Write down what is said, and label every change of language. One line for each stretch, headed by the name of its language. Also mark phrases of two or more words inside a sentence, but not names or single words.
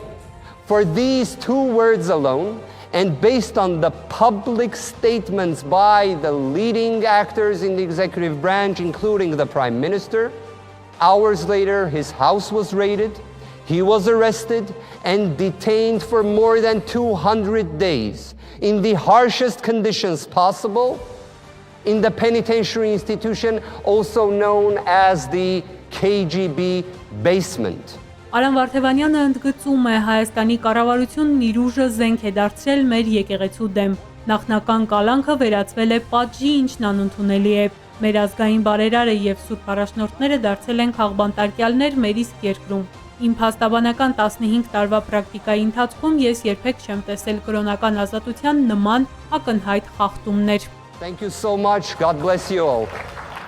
English: For these 2 words alone, and based on the public statements by the leading actors in the executive branch, including the Prime Minister, hours later his house was raided, he was arrested and detained for more than 200 days in the harshest conditions possible in the penitentiary institution, also known as the KGB basement.
Armenian: Արամ Վարդևանյանը ընդգծում է Հայաստանի կառավարությունն իր ուժը զենք է դարձրել մեր եկեղեցու դեմ։ Նախնական կալանքը վերածվել է պատժի, ինչն անընդունելի է։ Մեր ազգային բարերարը եւ սուրբ առաջնորդները դարձել են քաղբանտարկյալներ մեր իսկ երկրում։ Իմ փաստաբանական 15 տարվա պրակտիկայի ընթացքում ես երբեք չեմ տեսել կրոնական ազատության նման ակնհայտ խախտումներ։
English: Thank you so much. God bless you all.